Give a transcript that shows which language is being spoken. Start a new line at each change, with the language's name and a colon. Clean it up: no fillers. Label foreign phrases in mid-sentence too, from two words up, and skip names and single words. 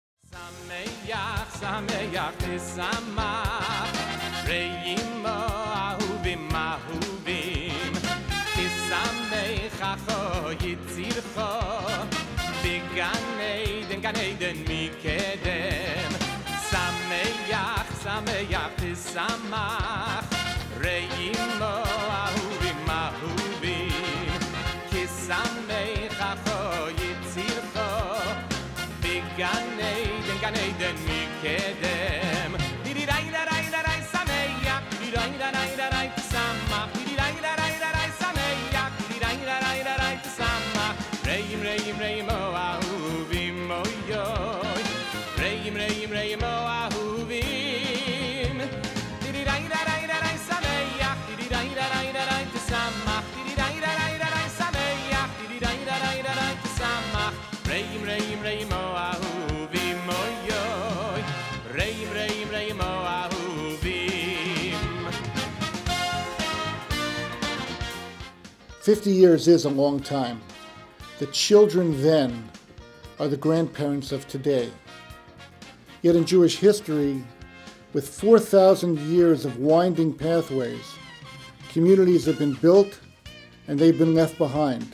Hebrew: שמח, שמח, תשמח, רעים אהובים אהובים, תשמחך יצירך, גן עדן מקדם. שמח, שמח, תשמח, רעים אהובים אהובים, כשמחך יצירך, גן עדן מקדם. Di-di-dai-da-dai-da-dai sameach, di-di-dai-da-dai-da-dai tisamach, di-di-dai-da-dai-da-dai sameach, di-di-dai-da-dai-da-dai tisamach, reim reim reim o ahuvim oyoy, reim reim reim o ahuvim, di-di-dai-da-dai-da-dai sameach, di-di-dai-da-dai-da-dai tisamach, di-di-dai-da-dai-da-dai sameach, di-di-dai-da-dai-da-dai tisamach, reim reim reim o ahuvim oyoy, reim reim reim o ahuvim.
English: 50 years is a long time. The children then are the grandparents of today. Yet in Jewish history, with 4,000 years of winding pathways, communities have been built and they've been left behind.